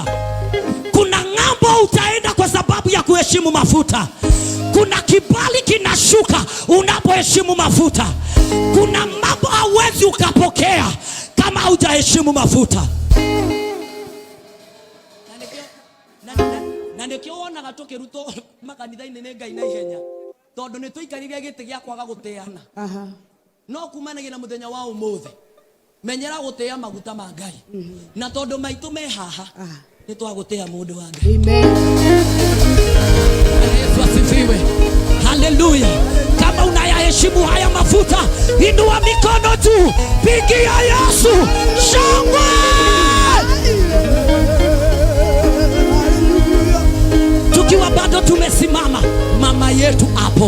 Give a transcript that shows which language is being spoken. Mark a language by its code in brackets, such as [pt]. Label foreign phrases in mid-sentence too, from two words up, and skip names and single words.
[sw] Kuna ng'ambo utaenda kwa sababu ya kuheshimu mafuta. Kuna kibali kinashuka unapoheshimu mafuta. Kuna mambo hauwezi ukapokea kama hujaheshimu mafuta. [ki] Na nikiona gatoke ruto makanitha-inĩ nĩ Ngai na ihenya, tondũ nĩ tũikarire gĩtĩ gĩa kwaga gũteana. No kumanagia na mũthenya wa ũmũthĩ menyera gũtea maguta ma Ngai. Na tondũ maitũ me haha nĩ twagũtea mũndũ wa Ngai. [sw] Amen. Yesu asifiwe. Haleluya. Kama unayaheshimu haya mafuta, inua mikono juu, pigia Yesu shangwe. Tukiwa bado tumesimama, mama yetu hapo.